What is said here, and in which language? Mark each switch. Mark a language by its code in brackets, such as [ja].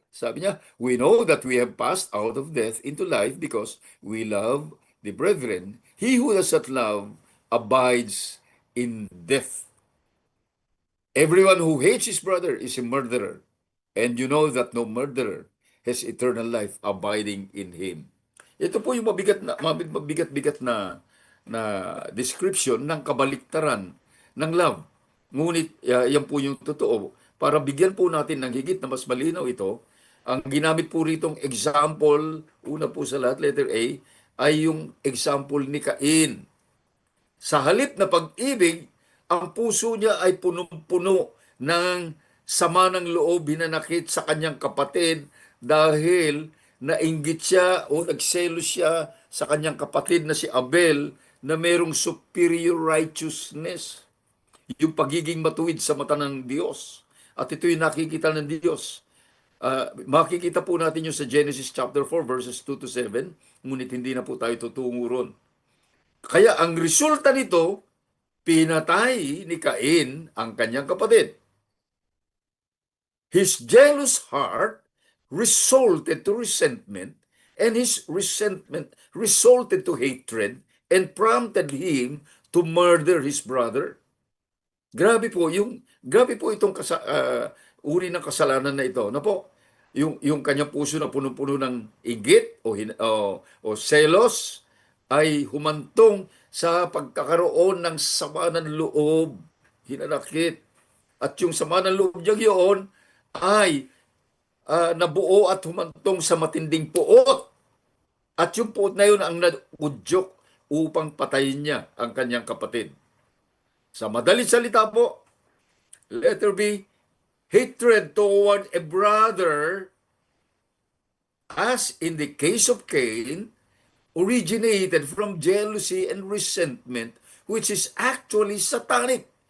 [tl] Sabi niya, [en] we know that we have passed out of death into life because we love the brethren. He who does not love abides in death. Everyone who hates his brother is a murderer, and you know that no murderer has eternal life abiding in him. [tl] Ito po yung mabigat-bigat na description ng kabaliktaran ng love. Ngunit yan po yung totoo. Para bigyan po natin ng higit na mas malinaw ito, ang ginamit po ritong example, una po sa lahat, letter A, ay yung example ni Cain. Sa halip na pag-ibig, ang puso niya ay punong-puno ng sama ng loob, hinanakit sa kanyang kapatid dahil nainggit siya o nagselos siya sa kanyang kapatid na si Abel na mayroong superior righteousness, yung pagiging matuwid sa mata ng Diyos. At ito yung nakikita ng Diyos. Makikita po natin yung sa Genesis chapter 4 verses 2 to 7, ngunit hindi na po tayo tutungo ron. Kaya ang resulta nito, pinatay ni Cain ang kanyang kapatid. [en] His jealous heart resulted to resentment, and his resentment resulted to hatred and prompted him to murder his brother. [tl] Grabe po itong uri ng kasalanan na ito. Na po, yung kanyang puso na punong-puno ng inggit o selos ay humantong sa pagkakaroon ng sama ng loob, hinanakit. At yung sama ng loob niyang yun ay nabuo at humantong sa matinding puot. At yung puot na yun ang naudyok upang patayin niya ang kanyang kapatid. Sa madaling salita po, [en] letter B, hatred toward a brother, as in the case of Cain, originated from jealousy and resentment, which is actually satanic.